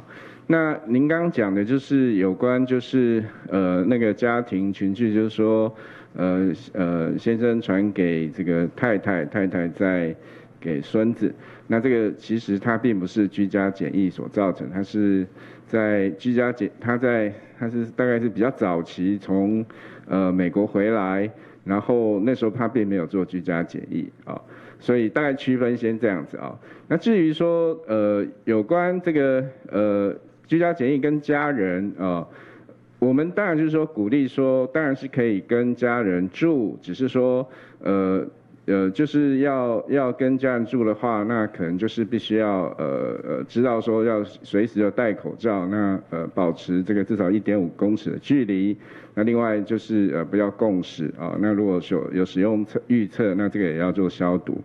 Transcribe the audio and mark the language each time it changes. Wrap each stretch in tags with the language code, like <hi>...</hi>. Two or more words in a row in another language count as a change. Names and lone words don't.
<zh>那您剛剛講的就是有關就是那個家庭群聚，就是說先生傳給這個太太，太太再給孫子。那這個其實它並不是居家檢疫所造成，它是在居家檢，它是大概是比較早期從美國回來。然後那時候他並沒有做居家檢疫啊，所以大概區分先這樣子啊。那至於說有關這個居家檢疫跟家人啊，我們當然就是說鼓勵說，當然是可以跟家人住，只是說就是要跟家人住的话，那可能就是必须要知道说要随时要戴口罩，那保持这个至少1.5公尺的距离。那另外就是不要共食啊。那如果有使用预测，那这个也要做消毒。</zh>